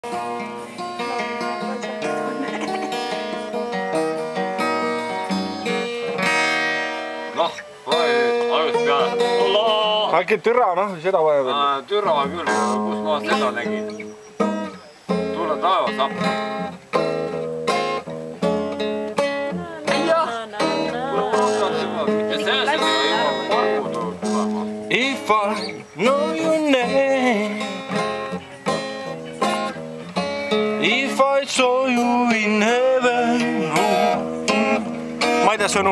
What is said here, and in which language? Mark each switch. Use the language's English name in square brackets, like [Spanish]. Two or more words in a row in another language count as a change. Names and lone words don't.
[Estonian] Noh, algusest peale. Äkki türa, noh, seda vaja veel. Türa küll, kus ma seda nägin. Tule taevas appi. [English] If I know your name, if I saw you in heaven. [Estonian] Ma ei tea sõnu.